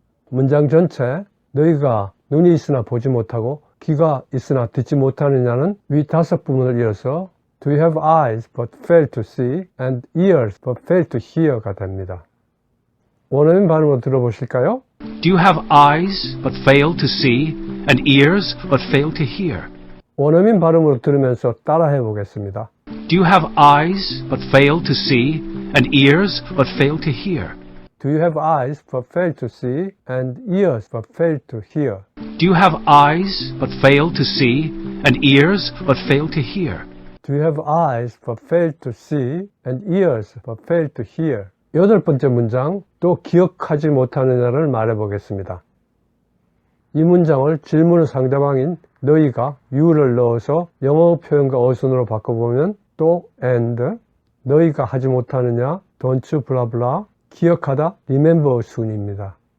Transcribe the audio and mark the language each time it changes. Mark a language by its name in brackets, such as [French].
[Korean] 문장 전체 너희가 눈이 있으나 보지 못하고 귀가 있으나 듣지 못하느냐는 위 5부분을 이어서 [English] Do you have eyes but fail to see and ears but fail to hear [Korean] 가 됩니다. 원어민 발음으로 들어보실까요? [English] Do you have eyes but fail to see and ears but fail to hear? [Korean] 원어민 발음으로 들으면서 따라해 보겠습니다. [English] Do you have eyes but fail to see and ears but fail to hear? Do you have eyes but fail to see and ears but fail to hear? Do you have eyes but fail to see and ears but fail to hear? Do you have eyes but fail to see and ears but fail to hear? [Korean] 8번째 문장, 또 기억하지 못하느냐를 말해 보겠습니다. 이 문장을 질문의 상대방인 너희가 you를 넣어서 영어 표현과 어순으로 바꿔보면 또 and, 너희가 하지 못하느냐, [English] don't you [Korean] 블라블라, 기억하다, remember 순입니다.